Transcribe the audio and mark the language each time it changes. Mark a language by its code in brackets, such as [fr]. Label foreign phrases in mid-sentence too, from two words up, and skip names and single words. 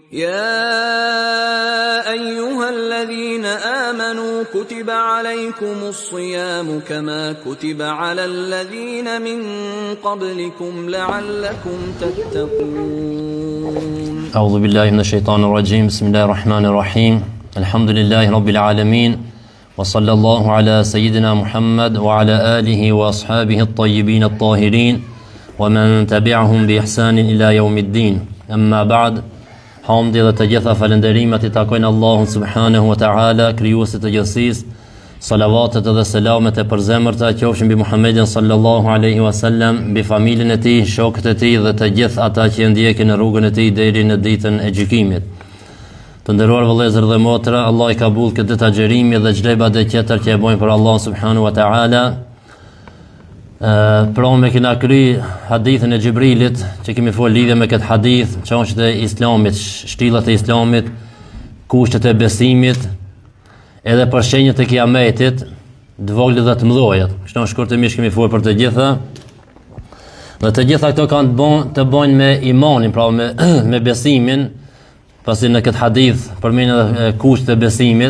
[ar] يا أيها الذين آمنوا كتب عليكم الصيام كما كتب على الذين من قبلكم لعلكم تتقون. أعوذ بالله من الشيطان الرجيم. بسم الله الرحمن الرحيم. الحمد لله رب العالمين، وصلى الله على سيدنا محمد وعلى آله وأصحابه الطيبين الطاهرين ومن تبعهم بإحسان إلى يوم الدين. أما بعد، [sq] hamdi dhe të gjitha falënderimet I takojnë Allahun [ar] سبحانه وتعالى, [sq] krijuesit të gjithësisë. Salavatet dhe selamet e përzemërta qofshin mbi Muhammedin [ar] صلى الله عليه وسلم, [sq] mbi familjen e tij, shokët e tij dhe të gjithë ata që ndjekin në rrugën e tij deri në ditën e gjykimit. Të nderuar vëllezër dhe motra, Allah I ka bull këtë ditë agjerimi dhe çdo ibadet tjetër që e bojnë për Allah [ar] سبحانه وتعالى. [sq] Pra me kena kry hadithin e Gjibrilit që kemi folë lidhje me këtë hadith, çështjet e Islamit, shtillat e Islamit, kushtet e besimit, edhe për shenjat e kiametit, të vogla dhe të mëdha. Kështu shkurtimisht kemi folë për të gjitha. Dhe të gjitha këto kanë të bëjnë me imanin, pra me besimin, pasi në këtë hadith përmend edhe kushtet e besimit.